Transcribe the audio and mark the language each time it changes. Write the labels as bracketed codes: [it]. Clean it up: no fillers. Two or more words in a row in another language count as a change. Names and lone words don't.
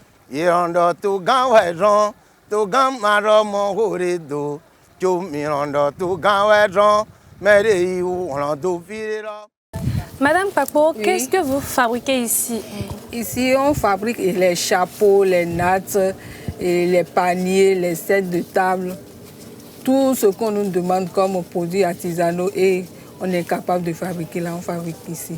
[fr] To gam maro mo hore do jo mi rondo to gan wedron mere yi won do firero. Madame Papo, oui. Qu'est-ce que vous fabriquez ici? Ici, on fabrique les chapeaux, les nattes, et les paniers, les sets de table. Tout ce qu'on nous demande comme produits artisanaux et on est capable de fabriquer là, on fabrique ici.